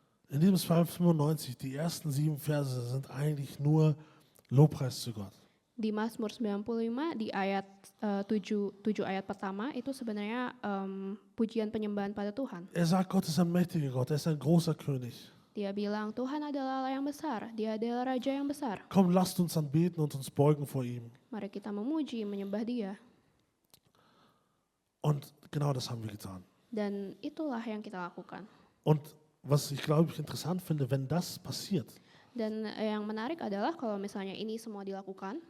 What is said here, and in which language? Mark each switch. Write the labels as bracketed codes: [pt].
[de] In diesem Psalm 95, die ersten 7 Verse sind eigentlich nur Lobpreis zu Gott. [id] Di Mazmur 95 di ayat 7 ayat pertama itu sebenarnya pujian penyembahan pada Tuhan. [de] Er sagt, Gott ist ein mächtiger Gott, er ist ein großer König. [id] Dia bilang Tuhan adalah Allah yang besar, Dia adalah Raja yang besar. [de] Komm, lasst uns anbeten und uns beugen vor ihm. [id] Mari kita memuji, menyembah Dia. [de] Und genau das haben wir getan. [id] Dan itulah yang kita lakukan. [de] Und was ich glaube ich interessant finde, wenn das passiert, [id] Dan yang menarik adalah kalau misalnya ini semua dilakukan,